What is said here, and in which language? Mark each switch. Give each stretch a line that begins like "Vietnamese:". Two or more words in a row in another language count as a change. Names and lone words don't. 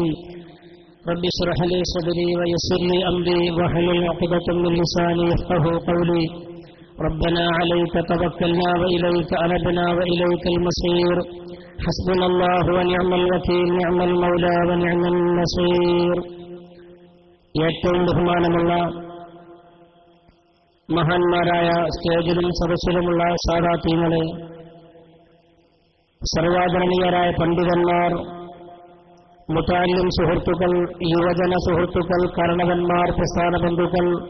Arabic: رب اشرح لي صدري ويسر لي أمري واحلل عقدة من لساني يفقهوا قولي. ربنا عليك توكلنا وإليك أنبنا وإليك المصير. حسبنا الله ونعم الوكيل نعم المولى ونعم النصير.
Malayalam: ഏറ്റവും ബഹുമാനമുള്ള മഹാന്മാരായ സ്റ്റേജിലും സദസ്സിലുമുള്ള സാദാത്യങ്ങളെ, സർവാദരണീയരായ പണ്ഡിതന്മാർ, മുതാലിം സുഹൃത്തുക്കൾ, യുവജന സുഹൃത്തുക്കൾ, കാരണവന്മാർ, പ്രസ്ഥാന ബന്ധുക്കൾ,